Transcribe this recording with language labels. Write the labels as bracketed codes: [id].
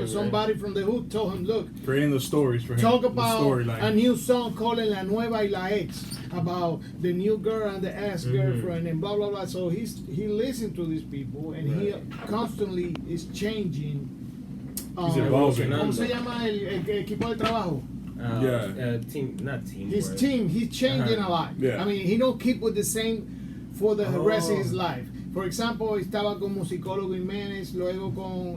[en] But somebody from the hood told him, look, Creating the stories for him. talk about storyline. a new song called La Nueva y la Ex, about the new girl and the ex-girlfriend and blah blah blah. So he listened to these people and he constantly is changing. He's evolving. [es] ¿Cómo se llama el equipo de trabajo? [en] Team, not team. His team, he's changing a lot. Yeah. I mean, he don't keep with the same for the rest of his life. For example, [es] estaba con Musicólogo Jiménez, luego con